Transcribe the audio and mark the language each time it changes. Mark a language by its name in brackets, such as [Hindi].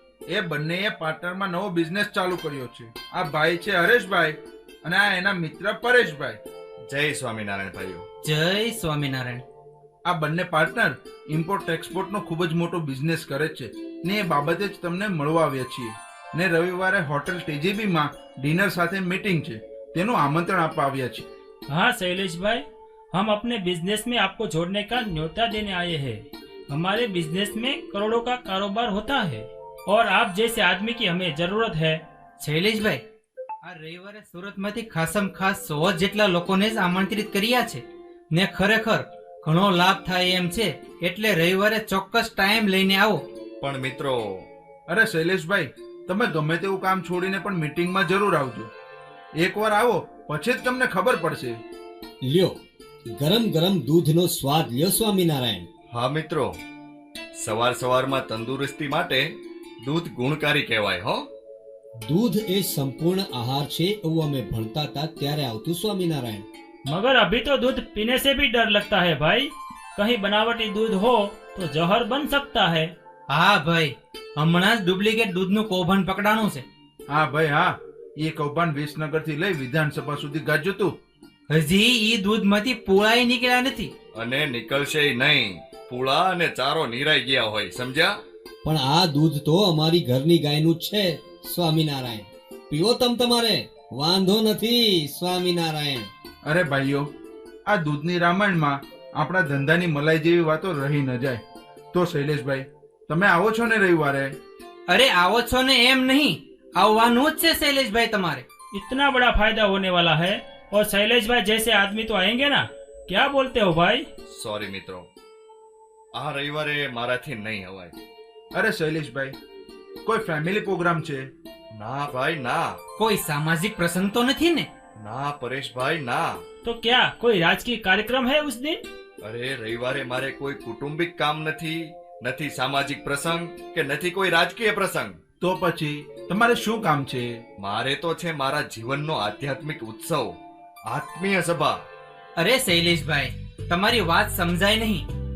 [Gujarati] એ બંનેએ પાર્ટનરમાં નવો બિઝનેસ ચાલુ કર્યો છે. આ ભાઈ છે હરેશભાઈ અને આ એના મિત્ર પરેશભાઈ. જય સ્વામિનારાયણ ભાઈઓ. જય સ્વામિનારાયણ. આ બંને પાર્ટનર ઇમ્પોર્ટ એક્સપોર્ટનો ખૂબ જ મોટો બિઝનેસ કરે છે ને એ બાબતે જ તમને મળવા આવ્યા છીએ ને રવિવારે હોટેલ ટીજીબીમાં ડિનર સાથે મીટિંગ છે તેનું આમંત્રણ આપવા આવ્યા છીએ. [Hindi] हाँ शैलेश भाई, हम अपने बिजनेस में आपको जोड़ने का न्योता देने आए हैं। हमारे बिजनेस में करोड़ों का कारोबार होता है और आप जैसे आदमी की हमें जरूरत है। [Gujarati] શૈલેષભાઈ, આ રવિવારે સુરતમાંથી ખાસમ ખાસ 100 જેટલા લોકોને જ આમંત્રિત કર્યા છે ને ખરેખર ઘણો લાભ થાય એમ છે, એટલે રવિવારે ચોક્કસ ટાઈમ લઈને આવો. પણ મિત્રો, અરે શૈલેષભાઈ, તમે ગમે તેવું કામ છોડીને પણ મીટિંગમાં જરૂર આવજો. એકવાર આવો પછી જ તમને ખબર પડશે. લ્યો, ગરમ ગરમ દૂધનો સ્વાદ લ્યો સ્વામિનારાયણ. હા મિત્રો, સવાર સવારમાં તંદુરસ્તી માટે દૂધ ગુણકારી કહેવાય હો. દૂધ એ સંપૂર્ણ આહાર છે એવું અમે ભણતા હતા ત્યારે આવતું સ્વામિનારાયણ. [Hindi] मगर अभी तो दूध पीने से भी डर लगता है भाई, कहीं बनावटी दूध हो तो जहर बन सकता है। [Gujarati] હા ભાઈ, હમણાં જ ડુપ્લિકેટ દૂધનું કૌભાંડ પકડાણું છે. હા ભાઈ હા, એ કૌભાંડ વિસનગરથી લઈ વિધાનસભા સુધી ગાજ્યું તું. હજી ઈ દૂધમાંથી પૂળાઈ નીકળ્યા નથી. અને નીકળશે નહીં. પૂળા અને ચારો નીરાઈ ગયા હોય, સમજ્યા? પણ આ દૂધ તો અમારી ઘરની ગાયનું જ છે સ્વામિનારાયણ. પીવો તમારે, વાંધો નથી સ્વામિનારાયણ. અરે ભાઈઓ, આ દૂધની રામાયણમાં આપણા ધંધાની મલાઈ જેવી વાતો રહી ન જાય. તો શૈલેષભાઈ, તમે આવો છો ને રવિવારે? અરે આવો છો ને એમ નહીં, આવવાનું જ છે શૈલેષભાઈ તમારે. [Hindi] इतना बड़ा फायदा होने वाला है और शैलेश भाई जैसे आदमी तो आएंगे ना, क्या बोलते हो भाई? [Gujarati] સોરી મિત્રો, આ રવિવારે મારાથી નહીં અવાય. અરે શૈલેષભાઈ, કોઈ ફેમિલી પ્રોગ્રામ છે? ના ભાઈ ના. કોઈ સામાજિક પ્રસંગ તો નથી ને? ના પરેશભાઈ ના. [Hindi] तो क्या कोई राजकीय कार्यक्रम है उस दिन? [Gujarati] અરે રવિવારે મારે કોઈ કુટુંબિક કામ નથી, નથી સામાજિક પ્રસંગ કે નથી કોઈ રાજકીય પ્રસંગ. તો પછી તમારે શું કામ છે? મારે તો છે મારા જીવનનો આધ્યાત્મિક ઉત્સવ, આત્મીય સભા. અરે શૈલેષભાઈ, તમારી વાત સમજાય નહીં.